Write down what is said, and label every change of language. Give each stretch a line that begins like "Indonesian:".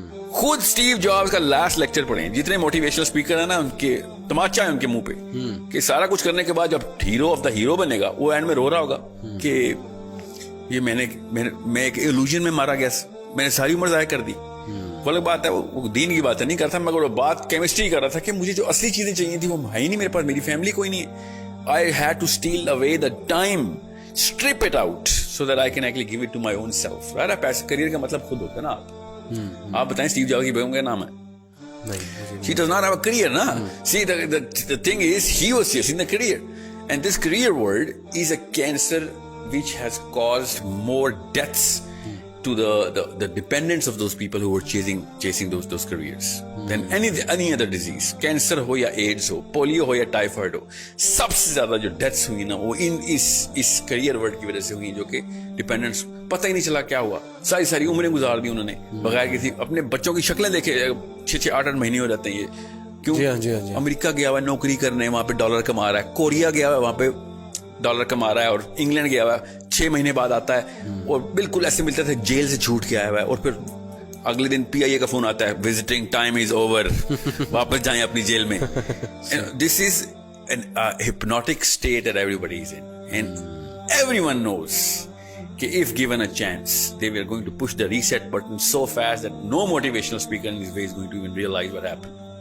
Urdu: خود Steve jobs کا last lecture پڑھیں. جتنے موٹیویشنل اسپیکر ہیں نا, ان کے تماچا ہے ان کے منہ پہ کہ سارا کچھ کرنے کے بعد جب ہیرو آف دا ہیرو بنے گا, وہ اینڈ میں رو رہا ہوگا کہ یہ میں ایک ایلوژن میں مارا گیا, میں نے ساری عمر ضائع کر دی. وہ الگ بات ہے, وہ دین کی بات نہیں کرتا, مگر وہ بات کیمسٹری کر رہا تھا کہ مجھے جو اصلی چیزیں چاہیے تھی وہ ہے ہی نہیں میرے پاس, میری فیملی کوئی نہیں ہے.
English: I had to steal away the time, strip it out so that I can actually give it to my own self. Right?
Urdu: پیسے کریئر کا مطلب خود ہوتا ہے نا. آپ بتائیں اسٹیو جابس کی بیگم کا نام ہے,
English: she does not have a career,
Urdu: na?
English: See, the thing is, he was chasing the career, and this career world is a cancer which has caused more deaths to the dependents of those people who were chasing those careers than any other disease.
Urdu: Cancer ho ya AIDS ho, polio ho ya typhoid ho, سب سے زیادہ جو deaths ہوئی نا وہ اس career word کی وجہ سے ہوئی, جو کہ ڈیپینڈنٹس پتہ ہی نہیں چلا کیا ہوا. ساری عمریں گزار دی انہوں نے بغیر کسی, اپنے بچوں کی شکلیں دیکھے 6-8 مہینے ہو جاتے ہیں یہ. کیوں؟ امریکہ گیا ہوا ہے نوکری کرنے, وہاں پہ ڈالر کما رہا ہے. کوریا گیا ہوا ہے, وہاں پہ ڈالر کما رہا ہے. اور انگلینڈ گیا ہوا ہے, 6 مہینے بعد آتا ہے اور بالکل ایسے ملتا تھا جیل سے چھوٹ کے آیا ہوا ہے, اور پھر اگلے دن PIA کا فون آتا ہے,
English: visiting time is over,
Urdu: واپس جائیں اپنی جیل میں.
English: This is a hypnotic state that everybody is in, and everyone knows کہ if given a chance they were going to push the reset button so fast that no motivational speaker in this way is going to even realize what happened.